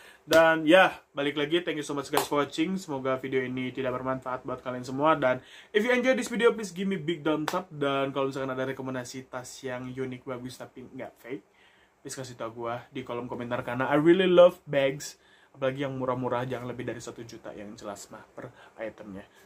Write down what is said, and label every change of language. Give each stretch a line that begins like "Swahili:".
Indonesian: Dan ya, balik lagi,
English: thank you so much guys for watching.
Indonesian: Semoga video ini tidak bermanfaat buat kalian semua. Dan
English: if you enjoy this video, please give me big thumbs up.
Indonesian: Dan kalau misalkan ada rekomendasi tas yang unik, bagus, tapi nggak fake, please kasih tau gue di kolom komentar.
English: Karena I really love bags.
Indonesian: Apalagi yang murah-murah, jangan lebih dari 1 juta yang jelas mah per itemnya.